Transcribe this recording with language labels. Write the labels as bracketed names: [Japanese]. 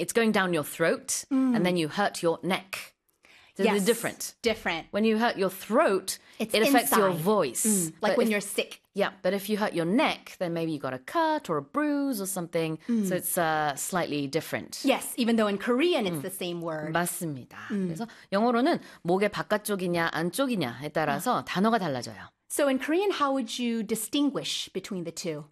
[English] It's going down your throat, and then you hurt your neck. So yes, they're different. Different. When you hurt your throat, it affects inside. Your voice. Like when you're sick. Yeah, but if you hurt your neck, then maybe you got a cut or a bruise or something. So it's slightly different. Yes, even though in Korean it's the same word. [Korean] 맞습니다. 그래서 영어로는 목의 바깥쪽이냐 안쪽이냐에 따라서 단어가 달라져요. [English] So in Korean, how would you distinguish between the two?